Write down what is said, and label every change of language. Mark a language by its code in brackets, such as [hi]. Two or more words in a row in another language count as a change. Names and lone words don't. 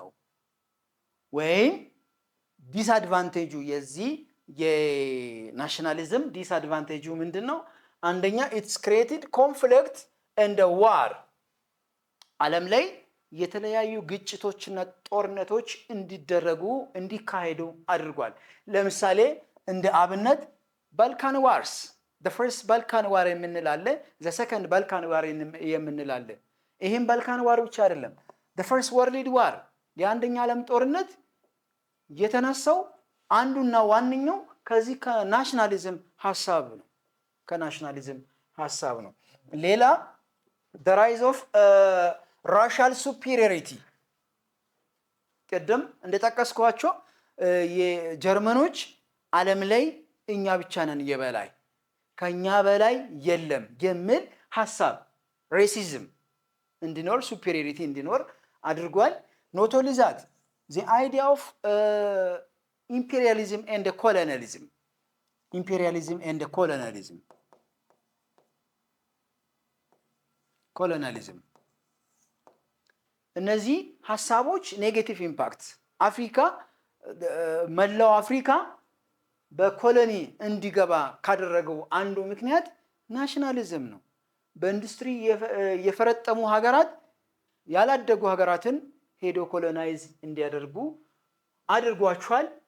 [am] ወይም ዲስአድቫንቴጁ የዚህ የናሽናሊዝም ዲስአድቫንቴጁ ምንድነው? አንደኛ [en] it's created conflict and war [am] ዓለም ላይ የተለያዩ ግጭቶችና ጦርነቶች እንዲካሄዱ አድርጓል። ለምሳሌ እንደ አብነት ባልካን ዋርስ [en] the first Balkan war [am] የምንላለ [en] the second Balkan war [am] የምንላለ ይሄን ባልካን ዋር ብቻ አይደለም [en] the first world war [am] የአንደኛ ዓለም ጦርነት የተነሳው አንዱና ዋንኛው ከዚህ ከናሽናሊዝም ሐሳብ ነው። ሌላ [en] the rise of racial superiority [am] ቀደም እንደተጠቀስኳቸው የጀርመኖች ዓለም ላይ እኛ ብቻ ነን የበላይ ከኛ በላይ የለም የሚል ሐሳብ ሬሲዝም እንዲኖር ሱፔሪዮሪቲ እንዲኖር አድርጓል። [en] not only that the idea of imperialism and colonialism [am] እነዚህ ሐሳቦች [en] negative impact [am] መላው አፍሪካ በኮሎኒ እንዲገባ ካደረገው አንዱ ምክንያት ናሽናሊዝም ነው። በኢንዱስትሪ የፈረጠሙ ሀገራት ያላደጉ ሀገራትን ሄዶ ኮሎናይዝ እንዲያደርጉ አድርጓቸዋል።